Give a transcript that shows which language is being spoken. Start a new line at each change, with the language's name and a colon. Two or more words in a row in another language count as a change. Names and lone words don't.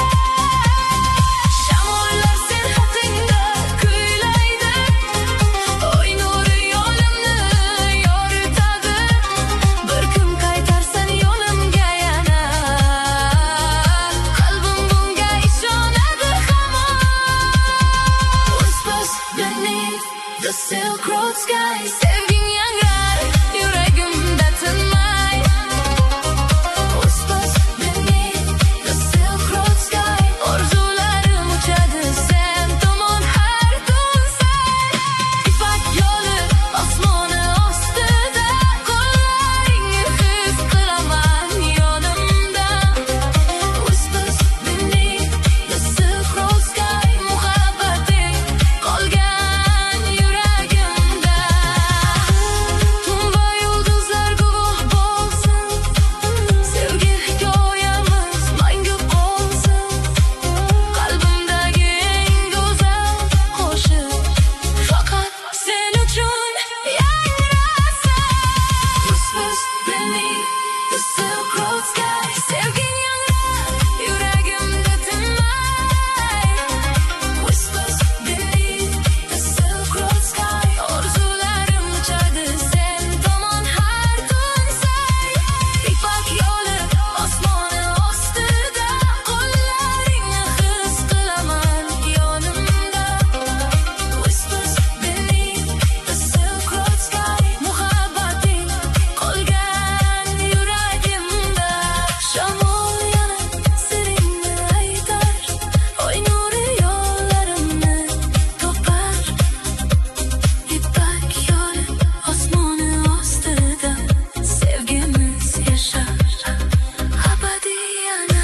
Uzbek: Shamollar sen haqingda kuylaydi, oy nuri yo'limni yoritadi. Bir kun qaytarsan yonimga yana, qalbim bunga ishonadi hamon.
English: Whispers beneath the silk road sky,
Uzbek: sevging yangrar yuragimda tinmay.
English: Whispers beneath the silk road sky,
Uzbek: orzularim uchadi sen tomon har tun say. Ipak yo'li osmoni ostida, qo'llaringni his qilaman yonimda.
English: Whispers beneath the silk road sky,
Uzbek: muhabbating qolgan yuragimda. Va yulduzlar guvoh bo'lsin, sevgi hikoyamiz mangu qolsin. Qalbimdagi eng go'zal qo'shiq faqat sen uchun yangrasin.
English: Whispers beneath the silk road sky,
Uzbek: sevging yangrar yuragimda tinmay.
English: Whispers beneath the silk road sky,
Uzbek: orzularim uchadi sen tomon har tun say. Ipak yo'li osmoni ostida, qo'llaringni his qilaman yonimda.
English: Whispers beneath the silk road sky,
Uzbek: muhabbating qolgan yuragimda. Shamol yana siringni aytar, oy nuri yo'llarimni topar. Ipak yo'li osmoni ostida, sevgimiz yashar abadiy yana.